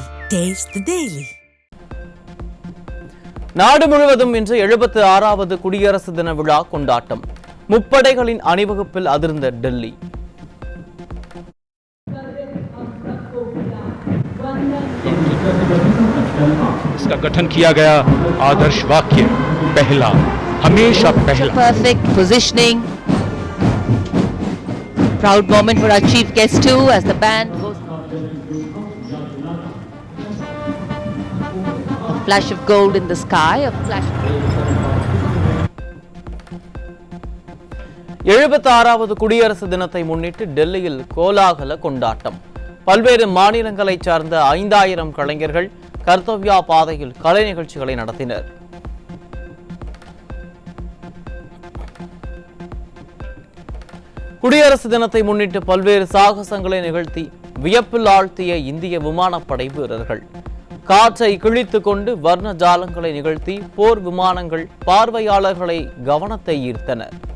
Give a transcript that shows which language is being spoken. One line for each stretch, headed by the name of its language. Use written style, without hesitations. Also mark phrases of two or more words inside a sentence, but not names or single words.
English: Taste the Daily.
Tamil: நாடு முழுவதும் இன்று 76வது குடியரசு தின விழா கொண்டாட்டம். முப்படைகளின் அணிவகுப்பில் அதிர்ந்த டெல்லி.
Hindi: इसका गठन किया गया आदर्श वाक्य पहला हमेशा पहला.
English: Perfect positioning. Proud moment for our chief guest too as the band goes. A flash of gold in the sky, a flash.
Tamil: 76வது குடியரசு தினத்தை முன்னிட்டு டெல்லியில் கோலாகல கொண்டாட்டம். பல்வேறு மாநிலங்களைச் சார்ந்த 5000 கலைஞர்கள் கர்த்தவ்யா பாதையில் கலை நிகழ்ச்சிகளை நடத்தினர். குடியரசு தினத்தை முன்னிட்டு பல்வேறு சாகசங்களை நிகழ்த்தி வியப்பில் ஆழ்த்திய இந்திய விமானப்படை வீரர்கள் காற்றை கிழித்துக் கொண்டு வர்ண ஜாலங்களை நிகழ்த்தி போர் விமானங்கள் பார்வையாளர்களை கவனத்தை ஈர்த்தனர்.